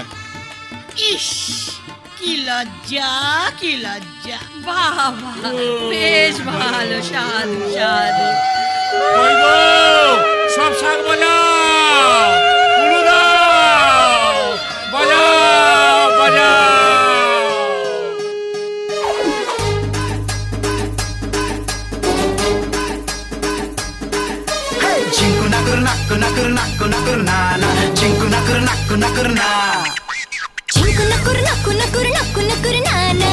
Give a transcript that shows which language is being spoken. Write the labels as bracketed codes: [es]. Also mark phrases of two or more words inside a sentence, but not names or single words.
[bn] ইস, কি লজ্জা, কি লজ্জা। বাবা, বেশ ভালো, সাধু সাধু। কই গো, সব শাক বাজাও, উলু দাও, বাজাও বাজাও। Chinku nakur nakur nakur nakur nakur na na. Chinku nakur nakur nakur na. Chinku nakur nakur nakur nakur nakur na na.